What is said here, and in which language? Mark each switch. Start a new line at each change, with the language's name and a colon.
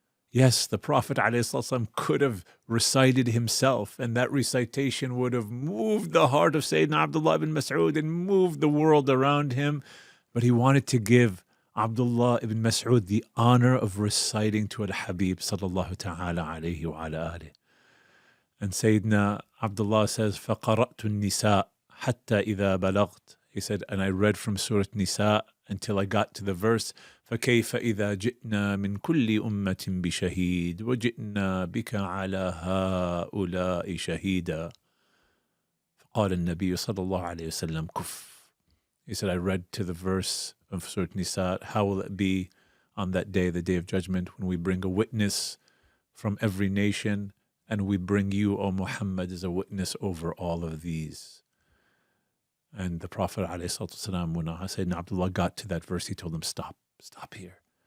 English: Yes, the Prophet ﷺ could have recited himself, and that recitation would have moved the heart of Sayyidina Abdullah ibn Mas'ud and moved the world around him, but he wanted to give Abdullah ibn Mas'ud the honor of reciting to Al-Habib sallallahu ta'ala alayhi wa ala alihi. And Sayyidina Abdullah says,
Arabic: فَقَرَأْتُ النِّسَاء حَتَّى إِذَا بَلَغْتُ.
English: He said, and I read from Surah Nisa until I got to the verse,
Arabic: فَكَيْفَ إِذَا جِئْنَا مِنْ كُلِّ أُمَّةٍ بِشَهِيدٍ وَجِئْنَا بِكَ عَلَى هَؤُلَاءِ شَهِيدًا فَقَالَ النَّبِيُّ صلى الله عليه وسلم كُفْ.
English: He said, I read to the verse of Surah Nisa, how will it be on that day, the day of judgment, when we bring a witness from every nation, and we bring you, O Muhammad, as a witness over all of these. And the Prophet ﷺ, when Sayyidina Abdullah got to that verse, he told him, stop here.